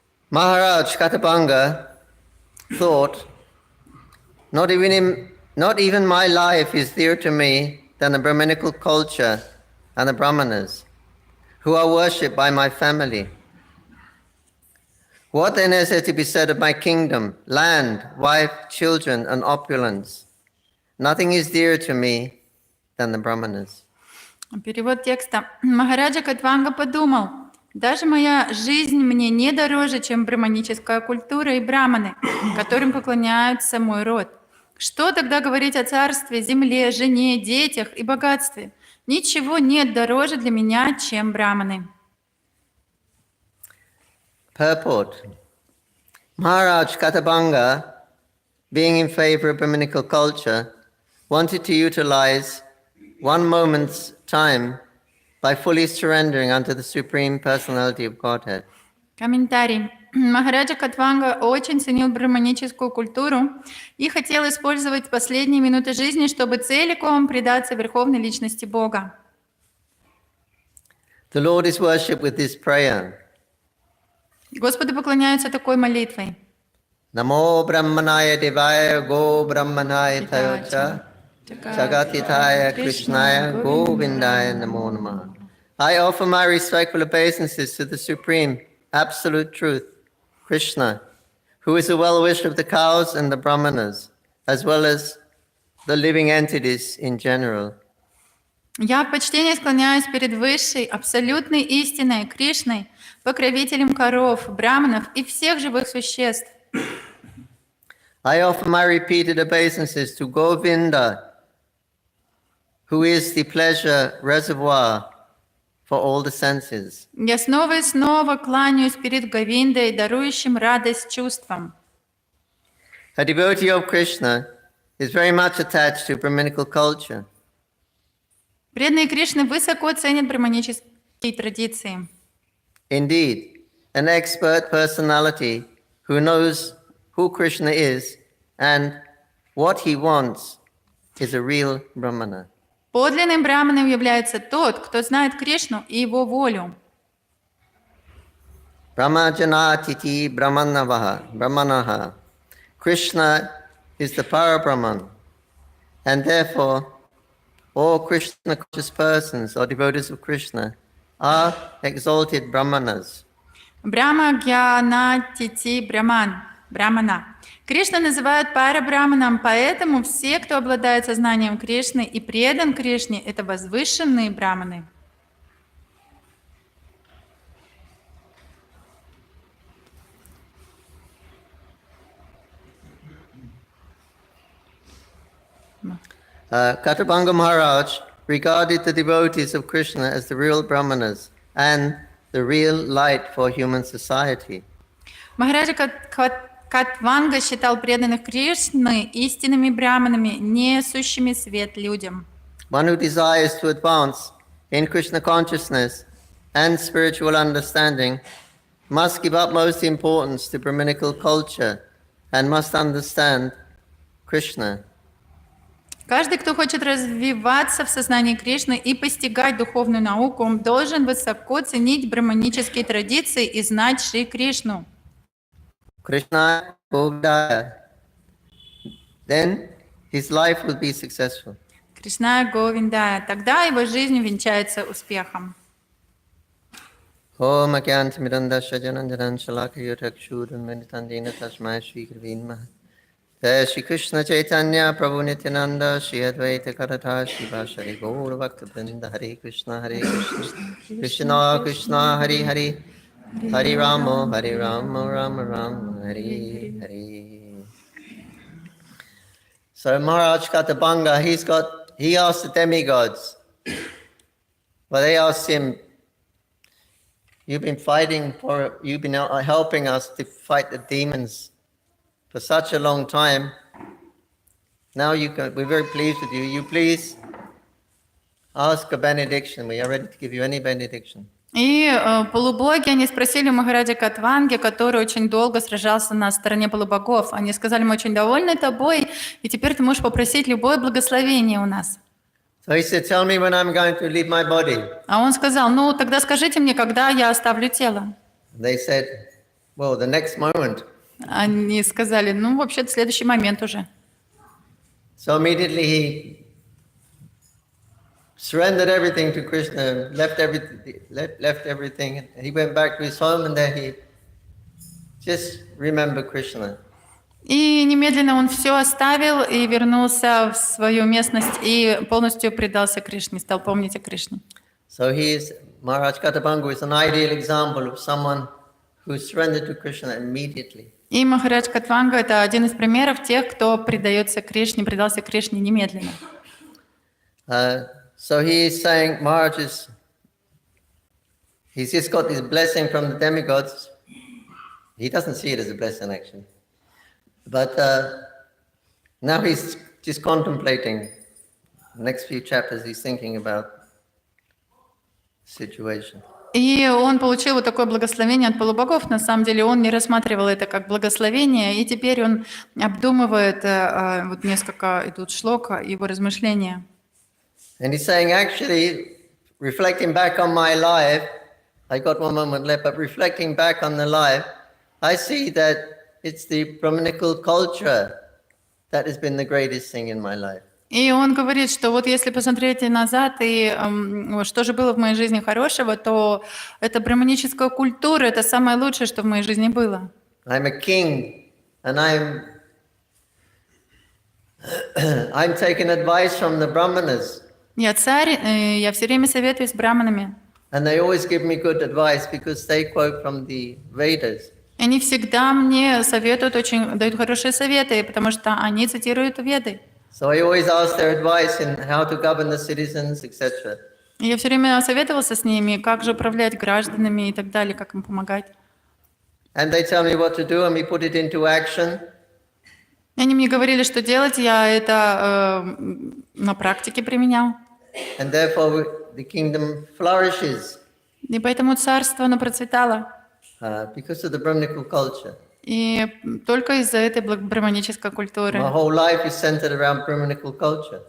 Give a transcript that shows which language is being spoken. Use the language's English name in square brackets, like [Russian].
[English] Maharaj Katabanga thought, not even my life is dearer to me than the Brahminical culture and the Brahmanas, who are worshipped by my family. What then is there to be said of my kingdom, land, wife, children, and opulence? Nothing is dearer to me than the Brahmanas. [Russian] Перевод текста. Махараджа Катванга подумал, даже моя жизнь мне не дороже, чем брахманическая культура и браманы, которым поклоняется мой род. Что тогда говорить о царстве, земле, жене, детях и богатстве? Ничего нет дороже для меня, чем браманы. [English] Purport. Maharaj Katabanga, being in favor of Brahminical culture, wanted to utilize one moment's time by fully surrendering unto the Supreme Personality of Godhead. [Russian] Комментарий. Махараджа Катванга очень ценил брахманическую культуру и хотел использовать последние минуты жизни, чтобы целиком предаться Верховной Личности Бога. [English] The Lord is worshipped with this prayer. [Russian] Господу поклоняются такой молитвой. [Sanskrit] Namo Brahmanaya Devaya Go Brahmanaya Tayocha Jagatitaya Krishnaya Govindaya Namo Namah. [English] I offer my respectful obeisances to the Supreme Absolute Truth, Krishna, who is the well-wisher of the cows and the Brahmanas, as well as the living entities in general. [Russian] Я в почтении склоняюсь перед высшей, абсолютной истиной, Кришной, покровителем коров, браманов и всех живых существ. [English] I offer my repeated obeisances to Govinda, who is the pleasure reservoir for all the senses. [Russian] Я снова и снова кланяюсь перед Говиндой, дарующим радость чувствам. [English] A devotee of Krishna is very much attached to Brahminical culture. [Russian] Преданные Кришны высоко ценят брахманические традиции. [English] Indeed, an expert personality who knows who Krishna is and what he wants is a real Brahmana. [Russian] Подлинным браманом является тот, кто знает Кришну и его волю. [Sanskrit] Brahmajanatiti Brahmanaha. [English] Krishna is the Parabrahman, and therefore all Krishna conscious persons or devotees of Krishna are exalted Brahmanas. [Sanskrit] Брахма Гьяна Тити Брамана. [Russian] Кришна называют парабраманом, поэтому все, кто обладает сознанием Кришны и предан Кришне, это возвышенные браманы. [English] Katabanga Maharaj regarded the devotees of Krishna as the real Brahmanas and the real light for human society. [Russian] Махараджа Катванга считал преданных Кришны истинными браманами, несущими свет людям. [English] One who desires to advance in Krishna consciousness and spiritual understanding must give utmost importance to Brahminical culture and must understand Krishna. [Russian] Каждый, кто хочет развиваться в сознании Кришны и постигать духовную науку, он должен высоко ценить брахманические традиции и знать Шри Кришну. [Sanskrit] Krishna Govindaya. [English] Then his life will be successful. [Sanskrit] Кришна Говиндая. [Russian] Тогда его жизнь венчается успехом. [Sanskrit] Om Agyantamidandasya Jananjanan Shalakayutakshudan Meditandina Tasmai Shri Gravinma. Shri Krishna Chaitanya Prabhu Nityananda Shri Advaita Karatha Shiva Shri Gaura Bhakta Vrinda Hare Krishna Krishna Krishna Hare Hare Hare Rama Rama Rama Hare Hare. [English] So Maharaj Katabanga, he asked the demigods, well, they asked him, you've been helping us to fight the demons for such a long time. Now we're very pleased with you. You please ask a benediction. We are ready to give you any benediction. [Russian] И полубоги, они спросили у Махараджа Катванги, который очень долго сражался на стороне полубогов. Они сказали, мы очень довольны тобой, и теперь ты можешь попросить любое благословение у нас. [English] So he said, tell me when I'm going to leave my body. [Russian] А он сказал, ну тогда скажите мне, когда я оставлю тело. [English] They said, well, the next moment. [Russian] Они сказали, ну вообще-то в следующий момент уже. [English] So immediately he surrendered everything to Krishna, left everything. He went back to his home, and there he just remembered Krishna. [Russian] И немедленно он все оставил и вернулся в свою местность и полностью предался Кришне, стал помнить о Кришне. [English] So Maharaj Katabanga is an ideal example of someone who surrendered to Krishna immediately. [Russian] И Махарадж Катванга – это один из примеров тех, кто предается Кришне, предался Кришне немедленно. [English] So he is saying, Maharaj he's just got this blessing from the demigods. He doesn't see it as a blessing, actually. But now he's just contemplating. The next few chapters, he's thinking about the situation. [Russian] И он получил вот такое благословение от полубогов. На самом деле он не рассматривал это как благословение, и теперь он обдумывает, вот несколько идут шлока, его размышления. [English] And he's saying, actually, reflecting back on my life, I got one moment left, but reflecting back on the life, I see that it's the Brahmanical culture that has been the greatest thing in my life. [Russian] И он говорит, что вот если посмотреть назад, и что же было в моей жизни хорошего, то это браманическая культура, это самое лучшее, что в моей жизни было. [English] I'm a king, and I'm taking advice from the Brahmanas. [Russian] Я царь, я все время советуюсь с браманами. [English] And they always give me good advice because they quote from the Vedas. [Russian] Они всегда мне советуют, очень дают хорошие советы, потому что они цитируют Веды. [English] So I always ask their advice in how to govern the citizens, etc. [Russian] Я все время советовался с ними, как же управлять гражданами и так далее, как им помогать. [English] And they tell me what to do, and we put it into action. [Russian] И они мне говорили, что делать, я это на практике применял. [English] And therefore the kingdom flourishes. [Russian] И поэтому царство, оно процветало. [English] Because of the Brahmanical culture. [Russian] И только из-за этой браманической культуры. [English] My whole life is centered around Brahmanical culture.